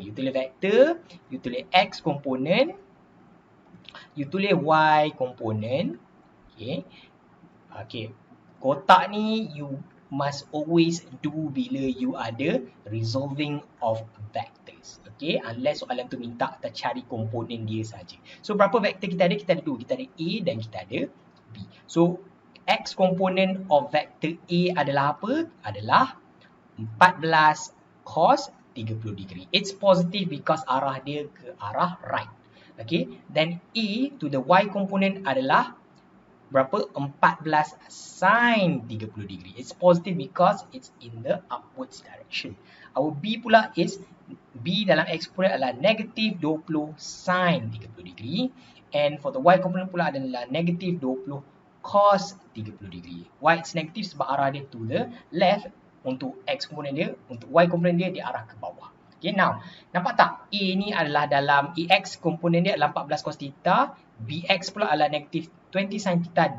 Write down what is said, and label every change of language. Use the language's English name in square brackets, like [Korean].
[Malay] You tulis vector, you tulis X component, you tulis Y component. [English] Okay, okay. [Malay] Kotak ni [English] you must always do [Malay] bila you ada [English] resolving of vectors. [Malay] Okay, unless soalan tu minta kita cari komponen dia saja. So berapa vektor kita ada? Kita ada 2. Kita ada A dan kita ada B. [English] So X component of vector A [Malay] adalah apa? Adalah 14 cos 30 degree. [English] It's positive because [Malay] arah dia ke arah [English] right. Okay, then A to the Y component [Malay] adalah berapa? [English] 14 sin 30 degree. It's positive because it's in the upwards direction. Our B [Malay] pula [English] is, B [Malay] dalam [English] X component adalah negative 20 sin 30 degree. And for the Y component [Malay] pula adalah [English] negative 20 cos 30 degree. Y is negative [Malay] sebab arah dia [English] to the left. [Malay] Untuk X component dia, untuk Y component dia, dia arah ke bawah. [English] Okay, now, [Malay] nampak tak? A ni adalah dalam AX component dia adalah 14 cos theta. [English] BX [Malay] pula adalah [English] negative 20 sin theta.